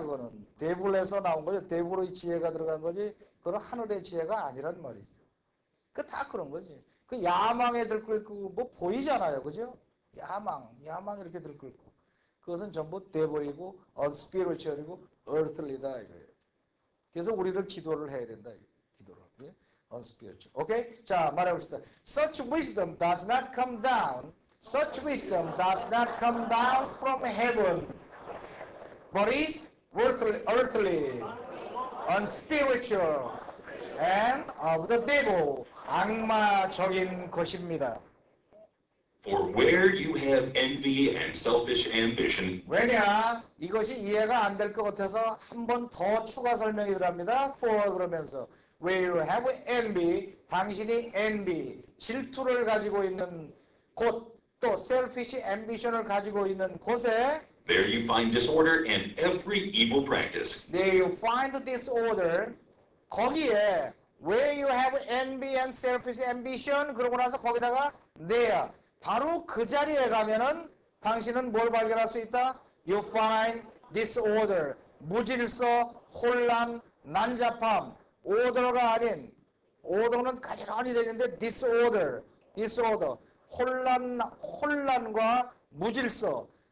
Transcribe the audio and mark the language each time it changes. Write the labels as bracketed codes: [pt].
[ko] 그거는 데블에서 나온 거죠. 데블의 지혜가 들어간 거지 그건 하늘의 지혜가 아니란 말이죠. 그 다 그런 거지. 그 야망에 들끓고 뭐 보이잖아요. 그죠? 야망 이렇게 들끓고 그것은 전부 devil이고 unspiritual이고 earthly다 이거예요. 그래서 우리를 기도를 해야 된다. 기도를. unspiritual. 오케이? 자, 말해봅시다. [en] Such wisdom does not come down. Such wisdom does not come down from heaven, but is earthly, unspiritual, and of the devil. [ko] 악마적인 것입니다. [en] For where you have envy and selfish ambition, [ko] 왜냐? 이것이 이해가 안 될 것 같아서 한 번 더 추가 설명이 들어갑니다. For 그러면서 [en] where you have envy, [ko] 당신이 envy, 질투를 가지고 있는 곳, 또 selfish ambition을 가지고 있는 곳에 [en] there you find disorder and every evil practice. there you find disorder. [ko] 거기에 [en] where you have envy and selfish ambition [ko] 그러고 나서 거기다가 there 바로 그 자리에 가면은 당신은 뭘 발견할 수 있다? [en] You find disorder, [ko] 무질서, 혼란, 난잡함, order가 아닌 order는 가지런히 되는데 disorder, 혼란과 무질서.